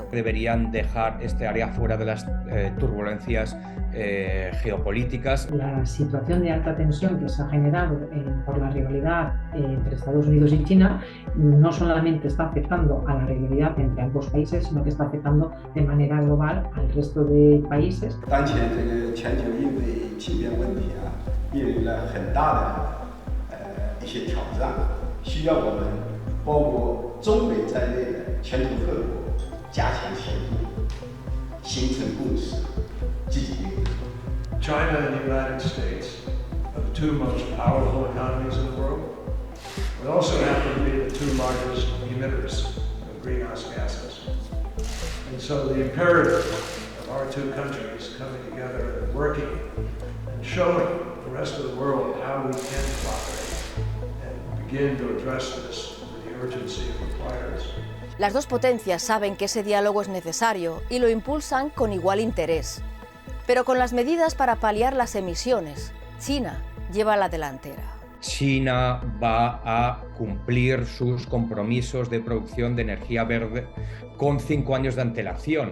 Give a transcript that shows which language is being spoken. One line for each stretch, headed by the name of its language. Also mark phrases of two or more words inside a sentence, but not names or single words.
Spanish: Deberían dejar este área fuera de las turbulencias geopolíticas. La situación de alta tensión que se ha generado por la rivalidad entre Estados Unidos y China no solamente está afectando a la rivalidad entre ambos países, sino que está afectando de manera global al resto de países.
Chinese: 当前这个全球因为气变问题面临了很大的一些挑战。需要我们包括中美在内的全球各国加强协作，形成共识，积极应对。
English: China and the United States are the two most powerful economies in the world. We also happen to be the two largest emitters of greenhouse gases. And so the imperative of our two countries coming together and working and showing the rest of the world how we can cooperate and begin to address this with the urgency it requires.
Spanish: Las dos potencias saben que ese diálogo es necesario y lo impulsan con igual interés. Pero con las medidas para paliar las emisiones, China lleva la delantera. China va a cumplir sus compromisos de producción de energía verde con 5 años de antelación.